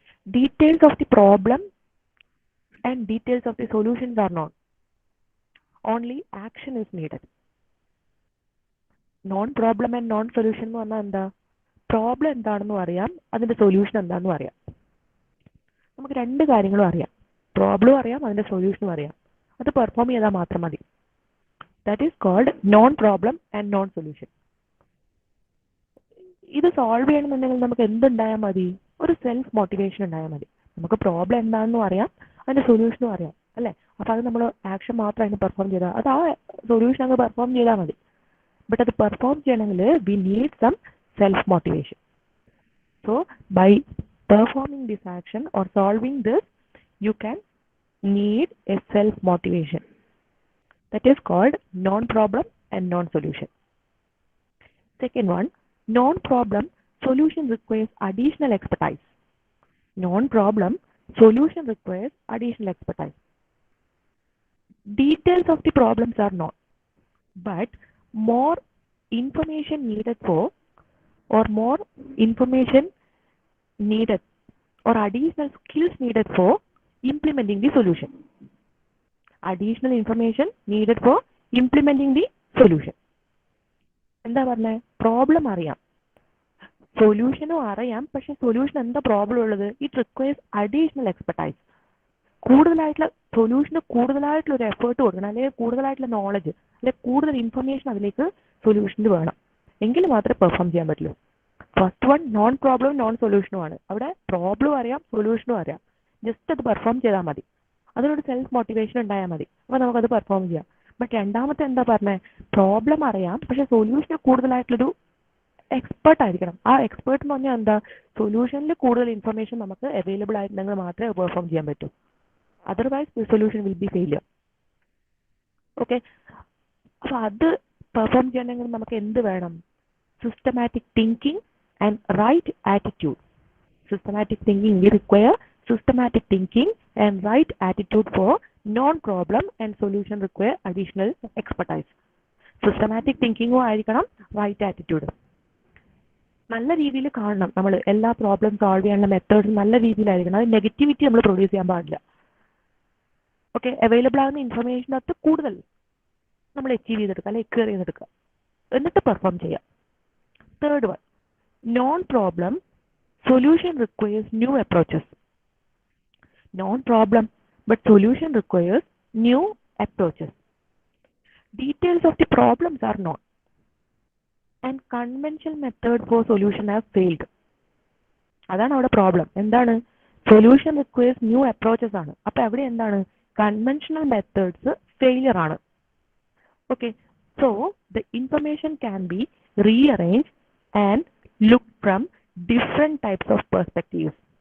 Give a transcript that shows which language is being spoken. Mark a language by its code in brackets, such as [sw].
[en] Details of the problem and details of the solutions are known. Only action is needed. Non-problem and non-solution [ml] എന്ന് പറഞ്ഞാൽ എന്താ? Problem എന്താണെന്നും അറിയാം, അതിൻ്റെ solution എന്താണെന്നും അറിയാം. നമുക്ക് രണ്ട് കാര്യങ്ങളും അറിയാം. പ്രോബ്ലം അറിയാം, അതിൻ്റെ സൊല്യൂഷനും അറിയാം. അത് പെർഫോം ചെയ്താൽ മാത്രം മതി. [en] That is called non problem and non solution. [ml] ഇത് സോൾവ് ചെയ്യണമെന്നുണ്ടെങ്കിൽ നമുക്ക് എന്തുണ്ടായാൽ മതി? ഒരു സെൽഫ് മോട്ടിവേഷൻ ഉണ്ടായാൽ മതി. നമുക്ക് പ്രോബ്ലം എന്താണെന്നും അറിയാം, അതിന്റെ സൊല്യൂഷനും അറിയാം അല്ലേ. അപ്പോൾ അത് നമ്മൾ ആക്ഷൻ മാത്രം അതിന് പെർഫോം ചെയ്താൽ അത് ആ സൊല്യൂഷൻ അങ്ങ് പെർഫോം ചെയ്താൽ മതി. [en] but [ml] അത് പെർഫോം ചെയ്യണമെങ്കിൽ [en] We need some self motivation. So by performing this action or solving this, you can need a self motivation. That is called non-problem and non-solution. Second one, non-problem solution requires additional expertise. Non-problem solution requires additional expertise. Details of the problems are not, but more information needed for, or more information needed or additional skills needed for implementing the solution. Additional information needed for implementing the solution. [ml] എന്താ പറഞ്ഞേ? Problem അറിയാം, സൊല്യൂഷനും അറിയാം, പക്ഷെ solution എന്താ problem ഉള്ളത്? [en] It requires additional expertise. [ml] കൂടുതലായിട്ടുള്ള സൊല്യൂഷന് കൂടുതലായിട്ടുള്ള ഒരു എഫേർട്ട് കൊടുക്കണം, അല്ലെങ്കിൽ കൂടുതലായിട്ടുള്ള നോളജ്, അല്ലെങ്കിൽ കൂടുതൽ ഇൻഫർമേഷൻ അതിലേക്ക് സൊല്യൂഷനിൽ വേണം, എങ്കിൽ മാത്രമേ പെർഫോം ചെയ്യാൻ പറ്റുള്ളൂ. First one non problem non സൊല്യൂഷനും ആണ്. അവിടെ പ്രോബ്ലം അറിയാം, സൊല്യൂഷനും അറിയാം, ജസ്റ്റ് അത് പെർഫോം ചെയ്താൽ മതി, അതിനൊരു സെൽഫ് മോട്ടിവേഷൻ ഉണ്ടായാൽ മതി, അപ്പോൾ നമുക്കത് പെർഫോം ചെയ്യാം. ബട്ട് രണ്ടാമത്തെ എന്താ പറഞ്ഞത്? പ്രോബ്ലം അറിയാം, പക്ഷെ സൊല്യൂഷന് കൂടുതലായിട്ടുള്ളൊരു എക്സ്പേർട്ട് ആയിരിക്കണം. ആ എക്സ്പേർട്ട് എന്ന് പറഞ്ഞാൽ എന്താ? സൊല്യൂഷനിൽ കൂടുതൽ ഇൻഫർമേഷൻ നമുക്ക് അവൈലബിൾ ആയിട്ടുണ്ടെങ്കിൽ മാത്രമേ പെർഫോം ചെയ്യാൻ പറ്റൂ. [en] Otherwise the solution will be failure. [ml] Okay, അപ്പോൾ അത് പെർഫോം ചെയ്യണമെങ്കിൽ നമുക്ക് എന്ത് വേണം? [en] Systematic thinking and right attitude. Systematic thinking, we require systematic thinking and right attitude for non-problem, and solution require additional expertise. Systematic thinking [ml] ആയിരിക്കണം, [en] right attitude. [ml] നല്ല രീതിയിൽ കാണണം, നമ്മൾ എല്ലാ പ്രോബ്ലം സോൾവ് ചെയ്യാനുള്ള മെത്തേഡ്സ് നല്ല രീതിയിലായിരിക്കണം. അത് നെഗറ്റിവിറ്റി നമ്മൾ പ്രൊഡ്യൂസ് ചെയ്യാൻ പാടില്ല. ഓക്കെ, അവൈലബിൾ ആകുന്ന ഇൻഫർമേഷനകത്ത് കൂടുതൽ നമ്മൾ അച്ചീവ് ചെയ്തെടുക്കുക, അല്ലെങ്കിൽ എക്വയർ ചെയ്തെടുക്കുക, എന്നിട്ട് പെർഫോം ചെയ്യാം. [en] Third one, non-problem solution requires new approaches. Non-problem but solution requires new approaches. Details of the problems are known and conventional method for solution have failed. [ml] അതാണ് അവിടെ പ്രോബ്ലം. എന്താണ്? [en] solution requires new approaches [ml] ആണ്. അപ്പൊ അവിടെ എന്താണ്? Conventional methods failure ആണ്. Okay, so [en] The information can be rearrange and look from different types of perspectives.